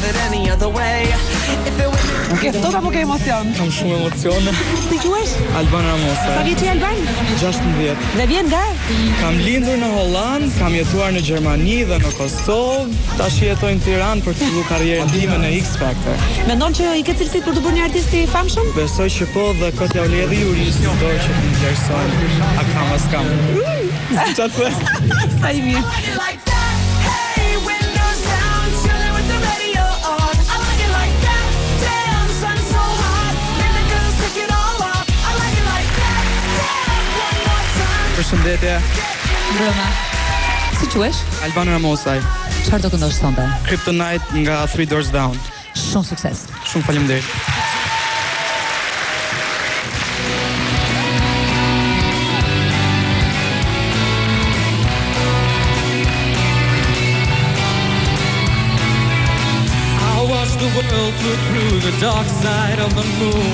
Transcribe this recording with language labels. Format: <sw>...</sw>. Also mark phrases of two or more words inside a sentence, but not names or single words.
<en>any other way. If it was</en> <sq>Ke ftohtë apo ke emocion? Kam shumë emocione. Si quhesh? Alban Ramosa. Sa vjeç je Alban? 16. Dhe vjen nga? Kam lindur në Holland, kam jetuar në Gjermani dhe në Kosovë. Tash jetoj në Tiranë për të filluar karrierën time në X Factor. Mendon që i ke cilësit për të bërë një artist i famshëm? Besoj që po dhe këtë ja u lidhi juristë do që të vlerëson. A kam as kam. Çfarë the? Sa i mirë.</sq> <en>like that? Hey, windows down, chilling with the radio on. I like it like that. Damn, sun so hot, and the girls take it all off. I like it like that. Damn, one more time.</en> <sq>Përshëndetje, Brëma. Si quhesh? Alban Ramosaj. Çfarë do këndosh sonte? Kryptonite nga Three Doors Down. Shumë sukses. Shumë faleminderit.</sq> <en>The world flew through the dark side of the moon.</en>